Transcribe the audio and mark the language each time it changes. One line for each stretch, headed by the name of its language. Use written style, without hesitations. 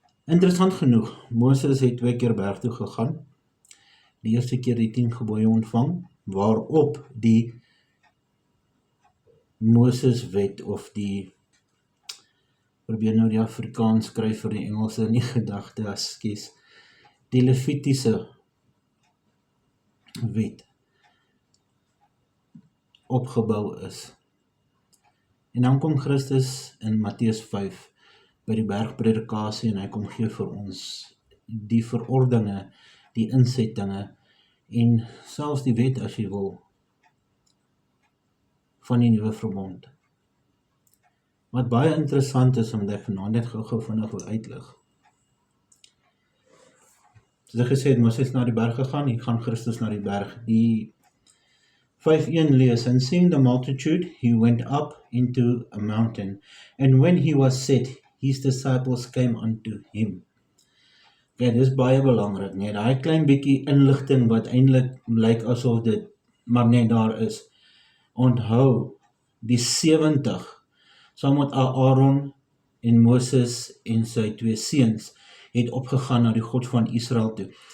Afrikaans: Interessant genoeg, Moses het 2 keer berg toe gegaan. Die eerste keer die 10 gebooie ontvang, waarop die Moses wet of die, probeer nou die Afrikaans skryf vir die Engelse nie gedagte, ekskuus, die Levitiese wet opgebou is. En dan kom Christus in Matteus 5 by die bergpredikasie en hy kom gee vir ons die verordeninge, die insettinge en selfs die wet as jy wil van die nuwe verbond. Wat baie interessant is, omdat ek vanaand net gou vinnig wil uitlig. Soos ek gesê het, Moses na die berg gegaan, hier gaan Christus na die berg. Die 5:1 lees,
English: and seeing the multitude, he went up into a mountain, and when he was set, his disciples came unto him.
Afrikaans: Okay, dis baie belangrik, nee, daai klein bietjie inligting wat eintlik lyk asof dit maar net daar is. Onthou, die 70, saam met Aaron en Moses en sy 2 seuns, het opgegaan na die God van Israel toe.